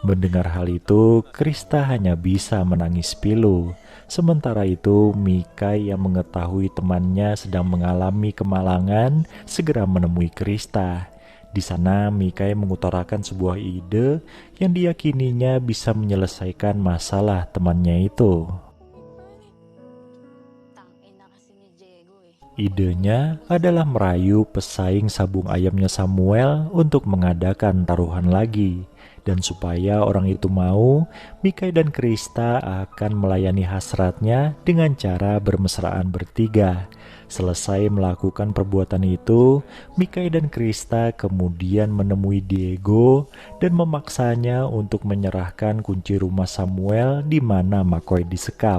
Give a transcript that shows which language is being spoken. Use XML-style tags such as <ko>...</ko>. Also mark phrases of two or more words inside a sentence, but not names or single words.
<id>Mendengar hal itu, Krista hanya bisa menangis pilu. Sementara itu, Mikai yang mengetahui temannya sedang mengalami kemalangan segera menemui Krista. Di sana, Mikai mengutarakan sebuah ide yang diyakininya bisa menyelesaikan masalah temannya itu.</id> <tl>Tangina kasi ni Diego eh.</tl> <id>Idenya adalah merayu pesaing sabung ayamnya Samuel untuk mengadakan taruhan lagi. Dan supaya orang itu mau, Mikai dan Krista akan melayani hasratnya dengan cara bermesraan bertiga. Selesai melakukan perbuatan itu, Mikai dan Krista kemudian menemui Diego dan memaksanya untuk menyerahkan kunci rumah Samuel di mana McCoy disekap.</id>